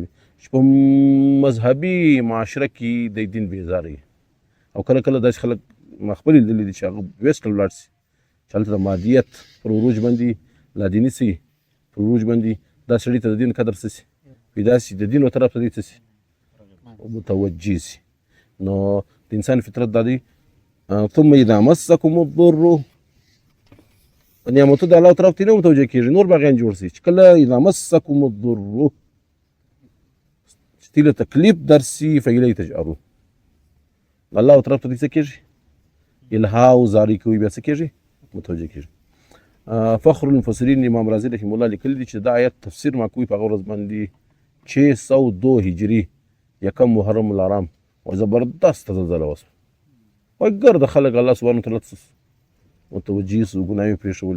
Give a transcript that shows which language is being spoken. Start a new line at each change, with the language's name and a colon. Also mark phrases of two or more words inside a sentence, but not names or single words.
Pashto: دی چې په مذهبي معاشره کې د دین بېزاره او کله کله داسې خلک ما خپل لیدلي دي چې هغه ویسټ ته ولاړ شي چې هلته د مادیت پر عروج باندې لادیني سي پر عروج باندې دا سړي ته د دین قدر څه شي پیدا شي د دین طرف ته دی څه شي متوجه شي نو د انسان فطرت دا دی
Arabic: ثم اذا مسكم الضر
Pashto: نعمتو د الله طرف ته نه متوجه کېږي نور باغیان جوړ شي چې کله
Arabic: اذا مسكم الضر
Pashto: چې له تکلیف درسي
Arabic: فإليه تجأرون
Pashto: الله طرف ته دې څه کېږي الها او زاری کوي بیا څه کېږي متوجه کېږي فخر المفسرین امام رازی رحمه الله لیکلی دی چې دا آیت تفسیر ما کوي په هغه ورځ باندې 602 هجري یکم محرم الحرام او زبردست زلزله وسوه وایي ګرده خلک
Arabic: الله سبحانه وتعالی
Pashto: متوجه سو ګناهونه پرېښولې